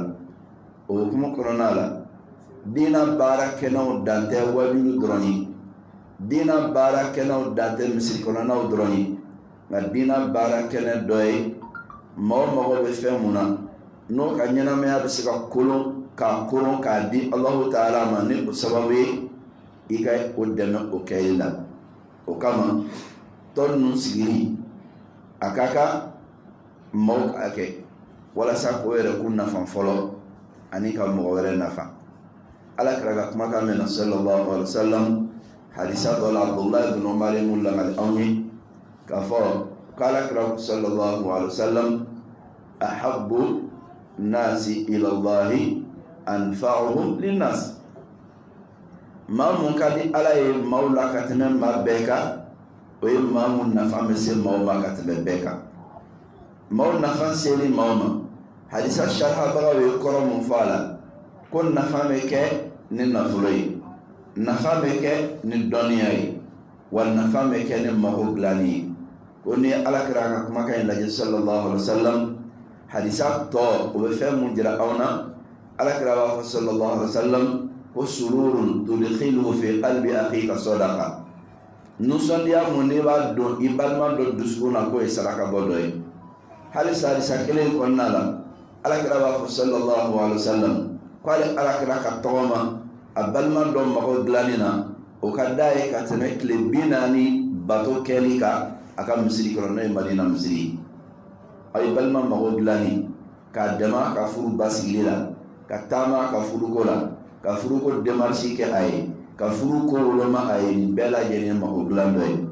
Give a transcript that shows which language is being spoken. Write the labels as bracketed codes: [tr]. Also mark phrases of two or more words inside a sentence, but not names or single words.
[bm] O hukumu kɔnɔna la diina baara kɛnɛw dan tɛ wajulu dɔrɔn ye, diina baara kɛnɛw dan tɛ misiri kɔnɔnaw dɔrɔn ye, nka diina baara kɛnɛ dɔ ye maa o mago bɛ fɛn mun na n'o ka ɲɛnamaya bɛ se ka kolon k'a koron k'a di [ar] الله تعالى [bm] ma ni o sababu ye i ka o dɛmɛ o kɛli la. O kama tɔn ninnu sigili a ka kan maaw k'a kɛ walasa k'o yɛrɛ kun nafa fɔlɔ ani ka mɔgɔ wɛrɛ nafa. Alakira ka kumakan mɛn na [ar] صلى الله عليه وسلم, [bm] hadisa dɔ la Abdullah ibn Umar mun lamɛn anw ye k'a fɔ k'Alakira [ar] صلى الله عليه وسلم أحب الناس إلى الله أنفعهم للناس. [bm] Maa mun ka di Ala ye maaw la ka tɛmɛ maa bɛɛ kan, o ye maa mun nafa bɛ se maaw ma ka tɛmɛ bɛɛ kan. Maaw nafa seli maaw ma, hadisa sharhabagaw ye kɔrɔ mun fɔ a la ko nafa bɛ kɛ ni nafolo ye, nafa bɛ kɛ ni dɔnniya ye, wa nafa bɛ kɛ ni mago dilanni ye. Ko ni Alakira ka kumakan in lajɛ [ar] صلى الله عليه وسلم, [bm] hadisa tɔ o bɛ fɛn mun jira aw na. Alakira b'a fɔ [ar] صلى الله عليه وسلم [bm] ko [ar] سرور تدخله في قلب أخيك صدقة. [bm] Nusɔndiya mun n'i b'a don i balima dɔ dusukun na k'o ye saraka bɔ dɔ ye. Hali hadisa kelen kɔnɔna la Alakira b'a fɔ [ar] صلى الله عليه وسلم [bm] ko ale Alakira ka tɔgɔma a balima dɔ mago dilanni na o ka d'a ye ka tɛmɛ tile 40 bato kɛli kan a ka misiri kɔnɔ n'o ye Madina misiri ye. A ye balima mago dilanni k'a dɛmɛ ka furu basigili la, ka taama ka furuko la, ka furuko démarche kɛ a ye, ka furuko woloma a ye, nin bɛɛ lajɛlen mago dilan dɔ ye.